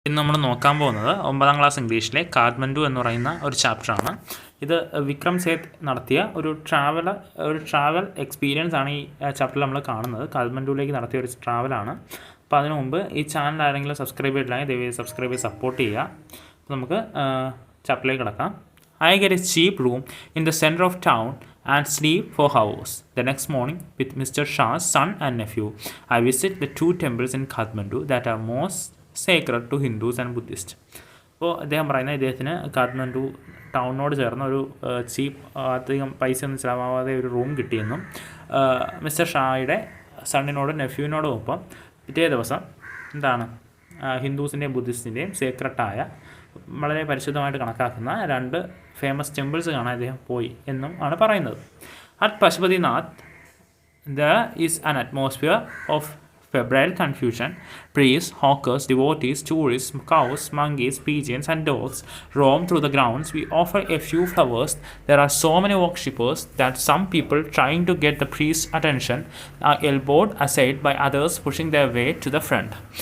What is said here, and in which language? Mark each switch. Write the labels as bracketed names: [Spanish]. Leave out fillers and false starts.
[Malayalam] ഇന്ന് നമ്മൾ നോക്കാൻ പോകുന്നത് 9ാം ക്ലാസ് ഇംഗ്ലീഷിലെ കാഠ്മണ്ഡു എന്ന് പറയുന്ന ഒരു ചാപ്റ്ററാണ്. ഇത് വിക്രം സേത്ത് നടത്തിയ ഒരു ട്രാവൽ എക്സ്പീരിയൻസ് ആണ് ഈ ചാപ്റ്ററിൽ നമ്മൾ കാണുന്നത്. കാഠ്മണ്ഡുവിലേക്ക് നടത്തിയ ഒരു ട്രാവലാണ്. അപ്പോൾ അതിനു മുമ്പ് ഈ ചാനൽ ആരെങ്കിലും സബ്സ്ക്രൈബ് ചെയ്തിട്ടില്ലെങ്കിൽ ദയവായി സബ്സ്ക്രൈബ് ചെയ്ത് സപ്പോർട്ട് ചെയ്യുക. അപ്പോൾ നമുക്ക് ചാപ്റ്ററിലേക്ക് കിടക്കാം. [English] I get a cheap room in the center of town and sleep for hours. The next morning, with Mr. Shah's son and nephew, I visit the 2 temples in Kathmandu that are most sacred to Hindus and Buddhists. [Malayalam] അപ്പോൾ അദ്ദേഹം പറയുന്നത് ഇദ്ദേഹത്തിന് കാഠ്മണ്ഡു ടൗണിനോട് ചേർന്ന ഒരു ചീപ്പ് അധികം പൈസ ഒന്നും ചിലവാകാതെ ഒരു റൂം കിട്ടിയെന്നും മിസ്റ്റർ ഷായുടെ സണ്ണിനോടും നെഫ്യൂവിനോടും ഒപ്പം പിറ്റേ ദിവസം എന്താണ് ഹിന്ദുസിൻ്റെയും ബുദ്ധിസ്റ്റിൻ്റെയും സേക്രട്ടായ വളരെ പരിശുദ്ധമായിട്ട് കണക്കാക്കുന്ന 2 ഫേമസ് ടെമ്പിൾസ് കാണാൻ അദ്ദേഹം പോയി എന്നും ആണ് പറയുന്നത്. [English] At Pashupatinath there is an atmosphere of febrile confusion. Priests, hawkers, devotees, tourists, cows, monkeys, pigeons and dogs roam through the grounds. We offer a few flowers. There are so many worshippers that some people trying to get the priest's attention are elbowed aside by others pushing their way to the front.